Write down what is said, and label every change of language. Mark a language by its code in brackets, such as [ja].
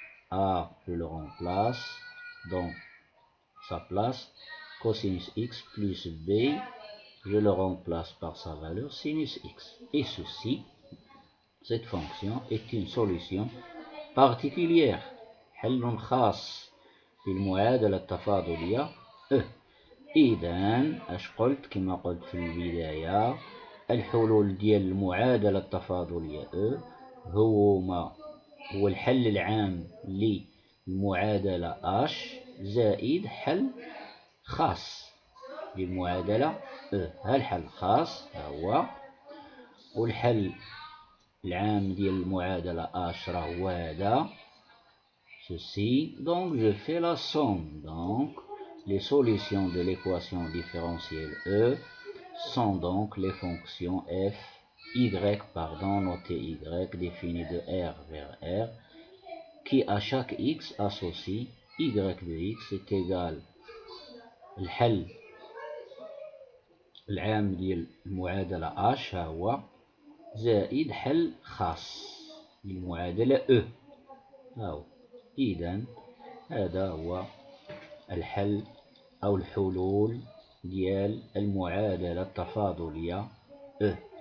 [fr] A, je le remplace, donc sa place, cosinus x plus B, je le remplace par sa valeur sinus x. Et ceci, cette fonction est une solution particulière. [ar] حل خاص بالمعادلة التفاضلية E. إذن اش قلت كما قلت في البداية، الحلول ديال المعادلة التفاضلية E هو الحل العام للمعادلة H زائد حل خاص للمعادلة E. هالحل خاص هو، والحل العام ديال المعادلة H راهو هذا [fr] ceci. Donc je fais la somme. Donc les solutions de l'équation différentielle E sont donc les fonctions f, y, notées y, définies de R vers R, qui à chaque x associent y de x est égal [ar] الحل العام ديال المعادلة h ها هو زائد حل خاص للمعادلة e ها هو. إذن هذا هو الحل أو الحلول ديال المعادلة التفاضلية e.